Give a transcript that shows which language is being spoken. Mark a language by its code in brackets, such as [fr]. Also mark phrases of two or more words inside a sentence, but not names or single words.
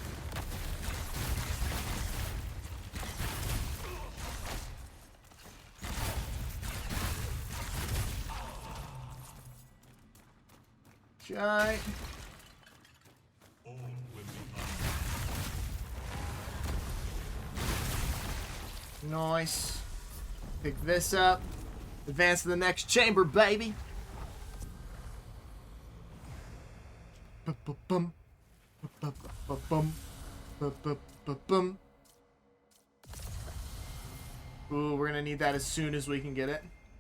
[en] Okay. All will be Nice. Pick this up. Advance to the next chamber, baby. Ba-ba-bum. Ba-ba-ba-bum. Ba-ba-ba-bum. Ooh, we're gonna need that as soon as we can get it.